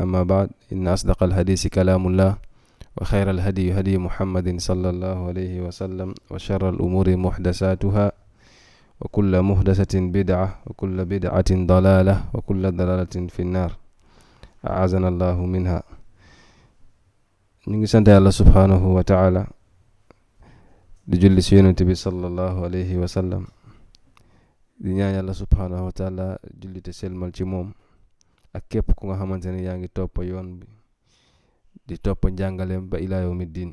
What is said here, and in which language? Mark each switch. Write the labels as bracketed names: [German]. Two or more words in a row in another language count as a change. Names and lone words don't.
[Arabic] أما بعد، إن أصدق الحديث كلام الله وخير الهدي هدي محمد صلى الله عليه وسلم وشر الأمور محدثاتها وكل محدثة بدعة وكل بدعة ضلالة وكل ضلالة في النار أعاذنا الله منها. [Wolof] ñu ngi sant Yàlla [Arabic] سبحانه وتعالى [Wolof] di julli ci Yonent bi [Arabic] صلى الله عليه وسلم, [Wolof] di ñaan Yàlla [Arabic] سبحانه وتعالى [Wolof] jullite selmal ci moom ak képp ku nga xamante ne yaa ngi topp yoon bi di topp njàngaleem ba [Arabic] إلى يوم الدين.